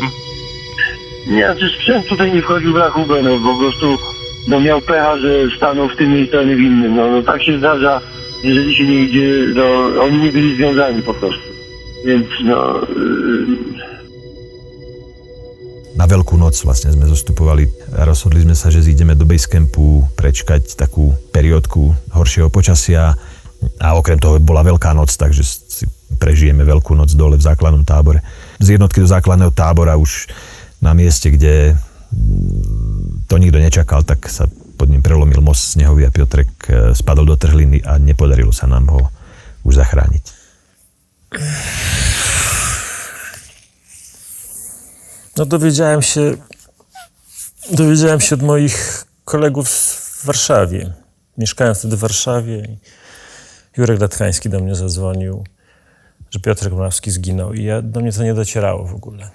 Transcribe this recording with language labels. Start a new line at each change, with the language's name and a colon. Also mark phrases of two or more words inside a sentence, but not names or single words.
Polish: Nie, znaczy sprzęt tutaj nie wchodził w rachubę, no po prostu miał pecha, że stanął w tym miejscu, a nie w innym. No tak się zdarza, jeżeli się nie idzie, no oni nie byli związani po prostu. Więc no...
Slovak: Na Veľkú noc vlastne sme zostupovali a rozhodli sme sa, že zídeme do basecampu prečkať takú periódku horšieho počasia a okrem toho bola Veľká noc, takže si prežijeme Veľkú noc dole v základnom tábore. Z jednotky do základného tábora už na mieste, kde to nikto nečakal, tak sa pod ním prelomil most snehový a Piotrek spadol do trhliny a nepodarilo sa nám ho už zachrániť.
Polish: No dowiedziałem się od moich kolegów w Warszawie. Mieszkałem wtedy w Warszawie i Jurek Latkański do mnie zadzwonił, że Piotrek Morawski zginął i do mnie to nie docierało w ogóle.